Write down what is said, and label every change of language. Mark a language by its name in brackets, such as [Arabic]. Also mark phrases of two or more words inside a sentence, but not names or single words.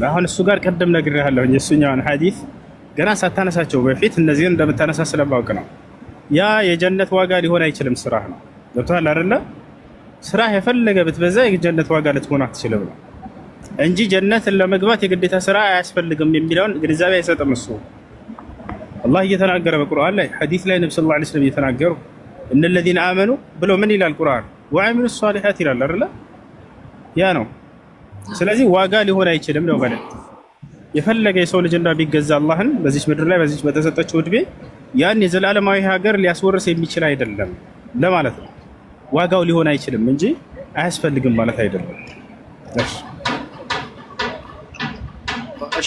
[Amharic] አሁን እሱ ጋር ቀደም ነግሬሃለሁ የሱኛውን ሐዲስ ገና ሳታነሳቸው በፊት እነዚህን እንደምታነሳ ስለማውቅ ነው። ያ የጀነት ዋጋ ሊሆን አይችልም ስራህ ነው። ገብቶሃል አይደለ? ስራህ የፈለገ ብትበዛ የጀነት ዋጋ ልትሆን አትችልም ነው እንጂ ጀነትን ለመግባት የግዴታ ስራ አያስፈልግም የሚለውን ግንዛቤ አይሰጥም እሱ። አላህ እየተናገረ በቁርአን ላይ ሐዲስ ላይ ነብዩ [Arabic] صلى الله عليه وسلم [Amharic] እየተናገሩ እነ [Arabic] الذين آمنوا [Amharic] ብሎ ምን ይላል ቁርአን [Arabic] وعملوا الصالحات [Amharic] ይላል አይደለ? ያ ነው። ስለዚህ ዋጋ ሊሆን አይችልም ነው ማለት የፈለገ የሰው ልጅ ቢገዛ አላህን በዚህ ምድር ላይ በዚህ በተሰጠችው እድሜ ያን የዘላለማዊ ሀገር ሊያስወርስ የሚችል አይደለም ለማለት ነው። ዋጋው ሊሆን አይችልም እንጂ አያስፈልግም ማለት አይደለም። እሺ